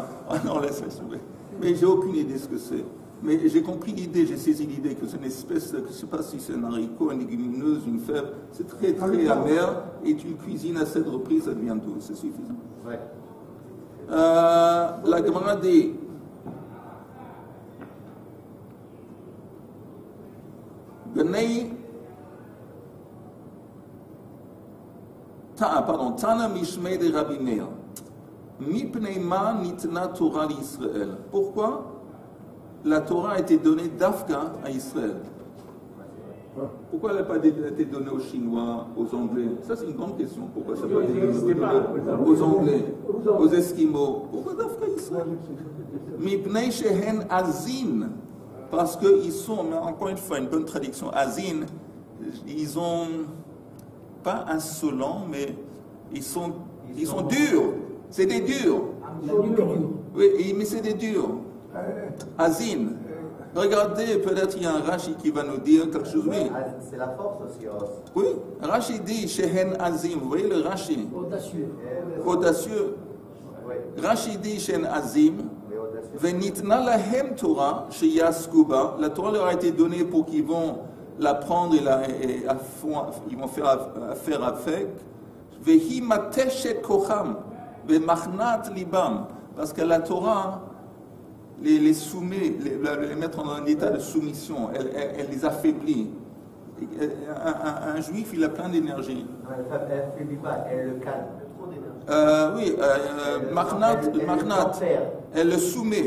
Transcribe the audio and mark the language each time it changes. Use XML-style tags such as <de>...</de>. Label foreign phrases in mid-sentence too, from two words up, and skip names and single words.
<fr>Ah non, laisse tomber. Mais j'ai aucune idée de ce que c'est. Mais j'ai compris l'idée, j'ai saisi l'idée que c'est une espèce, je ne sais pas si c'est un haricot, une légumineuse, une fève. C'est très très amer et tu le cuisines à 7 reprises, ça devient doux. C'est suffisant. Ouais. La Gemara dit</fr> <he>בני תנא משמי דרבי מאיר. מפני מה ניתנה תורה לישראל.</he> <fr>Pourquoi la Torah a été donnée d'Afka à Israël? Pourquoi elle n'a pas été donnée aux Chinois, aux Anglais? Ça, c'est une grande question. Pourquoi ça n'a pas été donné aux Anglais, aux Esquimaux? Pourquoi d'Afka à Israël?</fr> <he>מפני שהן עזין.</he> <fr>Parce qu'ils sont, mais encore une fois, une bonne traduction, azin, ils ont pas insolents, mais ils sont durs. C'est des durs. Oui, mais c'est des durs. Azin. Regardez, peut-être il y a un Rashi qui va nous dire quelque chose. Oui, C'est la force aussi. oui. Rashi dit</fr> <he>שהן עזים.</he> <fr>Vous voyez le Rashi? Audacieux. Oui. Audacieux. Rashi dit</fr> <he>שהן עזים. וניתנה להם תורה שיעסקו בה.</he> <fr>La Torah leur a été donnée pour qu'ils vont la prendre et ils vont faire affaire avec.</fr> <he>והיא מתשת כוחם ומכנעת ליבם.</he> <fr>Parce que la Torah les soumet, les mettre dans un état de soumission, elle les affaiblit. Un juif, il a plein d'énergie. Elle ne faiblit pas, elle le calme. Oui, Machnat, elle le soumet.</fr>